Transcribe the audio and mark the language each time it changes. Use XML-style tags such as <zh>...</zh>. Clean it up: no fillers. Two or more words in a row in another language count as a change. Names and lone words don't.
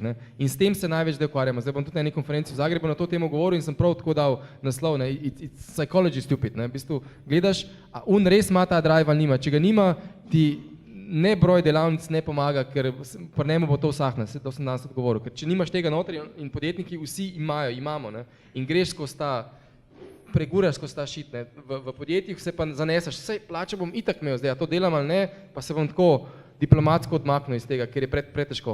<sl>Ne. In s tem se največ ukvarjamo. Zdaj bom tudi na eni konferenci v Zagrebu na to temo govoril in sem prav tako dal naslov, ne,</sl> <en>it's psychology stupid.</en> <sl>Ne. V bistvu gledaš, a on res ima ta drive ali nima. Če ga nima, ti ne broj delavnic ne pomaga, ker pri njemu bo to vsakne, to sem danes odgovoril. Ker če nimaš tega noter in podjetniki vsi imamo, ne, in greš skozi ta preguraš skozi ta šit, ne. V podjetjih se pa zaneseš, sej plača bom itak imel zdaj, a to delam ali ne, pa se bom tako diplomatsko odmaknil iz tega, ker je pretežko.</sl>